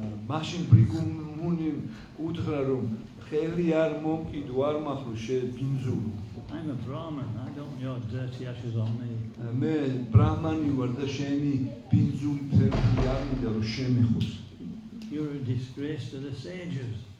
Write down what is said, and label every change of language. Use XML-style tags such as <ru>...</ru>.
<ka>მაშინ ბრიგუ მუნი უთხრა, რომ ხელი არ მომკიდო, არ მახრო შეგინძულო.</ka> <en>I'm a Brahmin, I don't want your dirty ashes on me.</en> <ka>მე ბრაჰმანი ვარ და შენი ბინძული ფერფლი არ მინდა რომ შემეხოს.</ka> <en>You're a disgrace to the sages.</en>